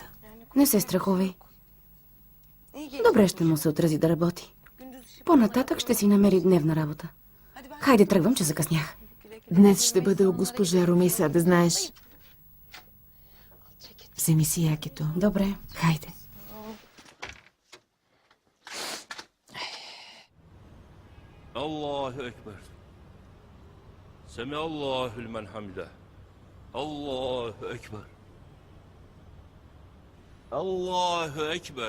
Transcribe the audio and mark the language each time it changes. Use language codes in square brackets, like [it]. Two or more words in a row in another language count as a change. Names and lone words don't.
[bg] Не се страхувай. Добре ще му се отрази да работи. По-нататък ще си намери дневна работа. Хайде, тръгвам, че закъснях. Днес ще бъда у госпожа Румиса, да знаеш. Вземи си якето. Добре. Хайде. [ar] الله أكبر. سمع الله لمن حمده. الله أكبر. الله أكبر.